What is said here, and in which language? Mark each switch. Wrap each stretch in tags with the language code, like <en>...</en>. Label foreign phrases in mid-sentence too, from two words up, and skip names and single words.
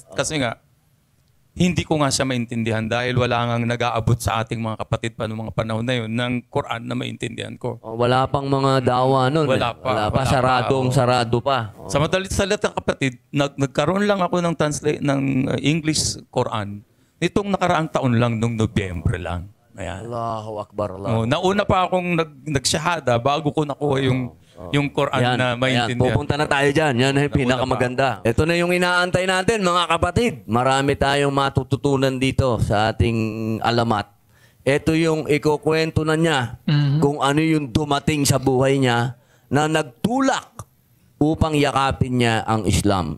<tl>Kasi nga, hindi ko nga siya maintindihan dahil wala nga nag-aabot sa ating mga kapatid pa noong mga panahon na yun ng Quran na maintindihan ko. Wala pang mga dawa noon. Wala pa. Sarado pa. Sa madalit salita kapatid, nagkaroon lang ako ng English Quran nitong nakaraang taon lang, nung Nobyembre lang. Ayan.</tl> <ar>الله أكبر. الله.</ar> <tl>Nauna pa akong nagsyahada bago ko nakuha yung Quran na maintindihan. Pupunta na tayo dyan. Yan ay pinakamaganda. Ito na yung inaantay natin, mga kapatid. Marami tayong matututunan dito sa ating alamat. Ito yung ikukwento na niya kung ano yung dumating sa buhay niya na nagtulak upang yakapin niya ang Islam.</tl>